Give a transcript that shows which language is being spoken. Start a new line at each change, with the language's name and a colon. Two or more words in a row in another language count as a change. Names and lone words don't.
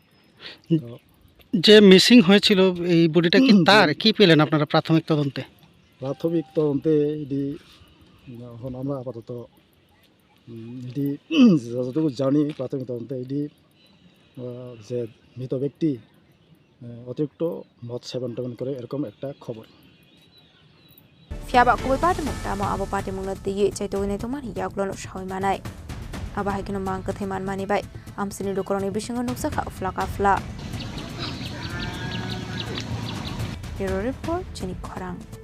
Bangla: যে মিসিং হয়েছিল এই বডিটা কি তার কি পেলেন আপনারা প্রাথমিক তদন্তে? প্রাথমিক তদন্তে এখন আমরা আপাতত এটি যতটুকু জানি প্রাথমিক তদন্তে এটি যে মৃত ব্যক্তি অতিরিক্ত মদ সেবন টেবন করে এরকম একটা খবর।
Kok Borok: Fiaba kubai party mung tamo abo party mung na tiye chai to ne to mani yaglon shawai manai. Aba haikino mang kathe man mani bai amsini lukoroni bisingo nuksa kha fla.
English: Bureau report Chini Khorang.